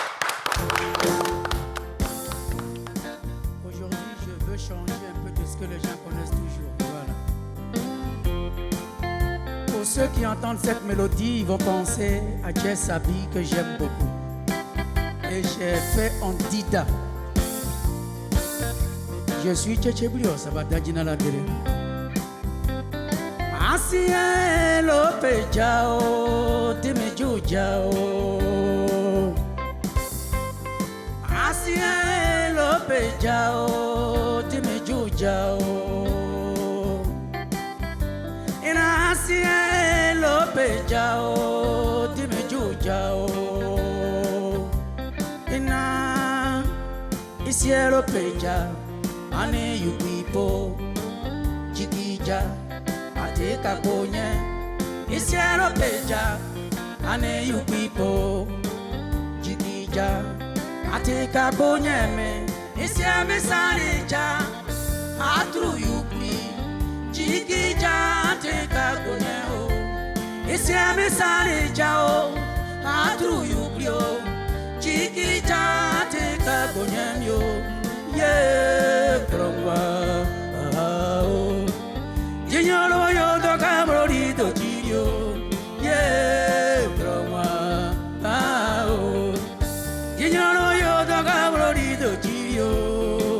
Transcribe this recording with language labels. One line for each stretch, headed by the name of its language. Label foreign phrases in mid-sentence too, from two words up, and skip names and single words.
French: Changer un peu de ce que les gens connaissent toujours. Voilà. Pour ceux qui entendent cette mélodie, ils vont penser à Jess Sabi que j'aime beaucoup. Et j'ai fait en Dida. Je suis Tchétchéblio, ça va d'Adjina la Dere.
Lakota Dida: Asia Lope Jao, Demejo Jao. Asia Lope Jao, Demejo Jao. Ina Asia Lope Jao, Demejo Jao. Ina Asia Lope Jao, Ane
English: you people,
Lakota Dida: Jikija. Ateka konye, Asia Lope Jao, Ane
English: you people,
Lakota Dida: Jikija. Ateka konye me, Asia Mesanija, Atru Yukli, Jikija, Ateka konye o, Asia Mesanija o, Atru Yukli o, Jikija, Ateka konye yo, yeah, Krongwa, oh, Jinyolo yo do kamrodi do jiyo, yeah, Krongwa, oh, Jinyolo yo do kamrodi do jiyo.